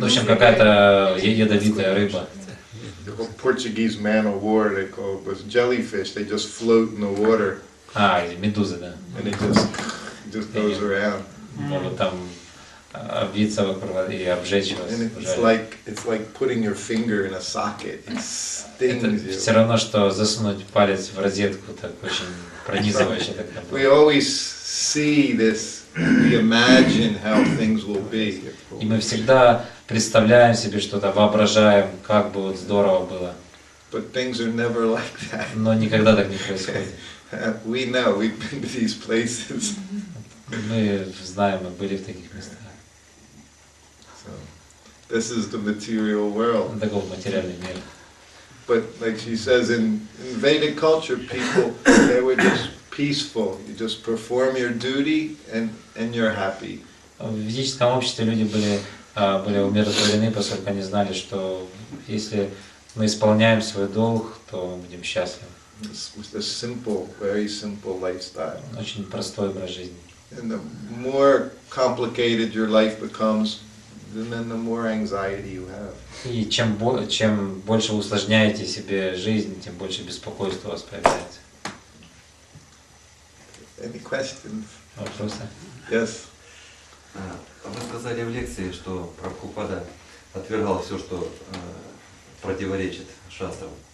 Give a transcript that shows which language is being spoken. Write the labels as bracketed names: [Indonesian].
[Russian] В общем, какая-то ядовитая рыба. [English] The whole Portuguese man of war, they call it, was jellyfish. They just float in the water. [Russian] Медузы, да. [English] And it just goes around. [Russian] Могут там обвиться вокруг и обжечь вас. [English] And it's like putting your finger in a socket. It stings [Russian] Это [English] you. [Russian] все равно, что засунуть палец в розетку, так очень пронизывающе. [English] We always see this we imagine how things will be. [Russian] И мы всегда представляем себе что-то, воображаем, как бы вот здорово было. [English] But things are never like that. [Russian] Но никогда так не происходит. [English] We know, we've been to these places. [Russian] Мы знаем, мы были в таких местах. [English] So, this is the material world. [Russian] Такой материальный мир. [English] But like she says, in Vedic culture, people, they were just peaceful. You just perform your duty and you're happy. [Russian] В ведическом обществе люди были умиротворены, поскольку они знали, что если мы исполняем свой долг, то мы будем счастливы. [English] It's a simple, very simple lifestyle. [Russian] Очень простой образ жизни. [English] And the more complicated your life becomes, then the more anxiety you have. [Russian] И чем больше вы усложняете себе жизнь, тем больше беспокойства у вас появляется. [English] Any questions? [Russian] Вопросы? [English] Yes. [Russian] Вы сказали в лекции, что Прабхупада отвергал все, что противоречит шастрам.